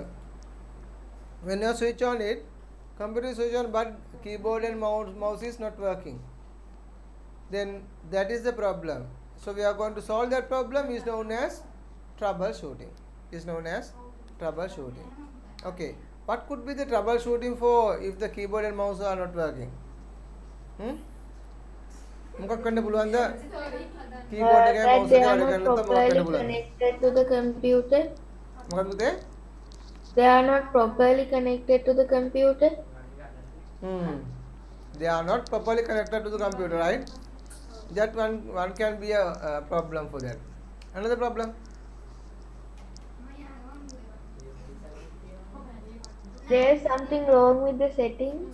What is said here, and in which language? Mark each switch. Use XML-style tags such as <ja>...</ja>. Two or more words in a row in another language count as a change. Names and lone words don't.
<en>When you switch on it, computer is switch on but keyboard and mouse is not working, then that is the problem. So we are going to solve that problem, is known as troubleshooting. Okay, what could be the troubleshooting for if the keyboard and mouse are not working?</en> <si>මොකක් කරන්න පුළුවන්ද? keyboard එකයි</si> <en>That mouse they</en> <si>එකයි</si> <en>are</en> <si>වැඩ</si> <en>not</en> <si>කරන්න නැත්නම් මොකක්</si> <en>properly</en> <si>කරන්න පුළුවන්ද?</si> <en>connected to the computer.</en> <si>මොකක්ද පුතේ?</si> <en>They are not properly connected to the computer. They are not properly connected to the computer, right? That one can be a problem for that. Another problem. There is something wrong with the settings.</en>